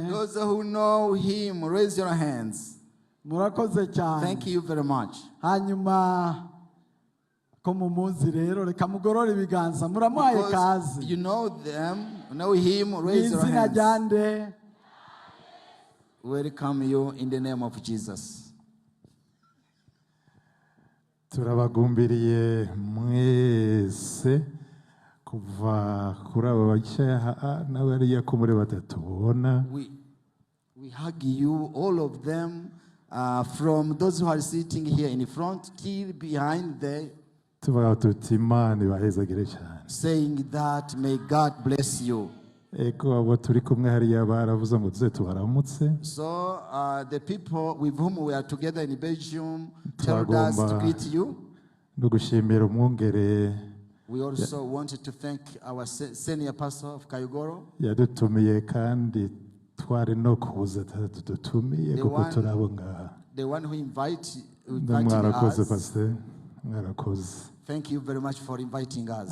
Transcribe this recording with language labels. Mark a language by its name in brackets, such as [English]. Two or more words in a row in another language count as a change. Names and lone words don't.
[English] Those who know him, raise your hands. [Kinyarwanda] Murakoze cyane. [English] Thank you very much. [Kinyarwanda] Hanyuma ko mumuzi rero reka mugorora ibiganza muramuhaye kazi. [English] You know them, know him, raise your [Kinyarwanda] Izina [English] hands. [Kinyarwanda] ryande. [English] Welcome you in the name of Jesus. [Kinyarwanda] Turabagumbiriye mwese kuva kuri abo bicaye n'abariya ko muri batatubona. [English] We hug you, all of them, from those who are sitting here in the front till behind there. [Kinyarwanda] Tuvuga tuti Imana ibahezagire cyane. [English] Saying that may God bless you. [Kinyarwanda] Eko abo turi kumwe hariya baravuze ngo tuze tubaramutse. [English] So the people with whom we are together in Belgium told us to greet you. [Kinyarwanda] No gushimira umwungere. [English] We also wanted to thank our senior pastor of Kayogoro. [Kinyarwanda] Yadutumiye kandi twari no kuza tutumiye kuko turabonga. [English] The one who invited us. Thank you very much for inviting us.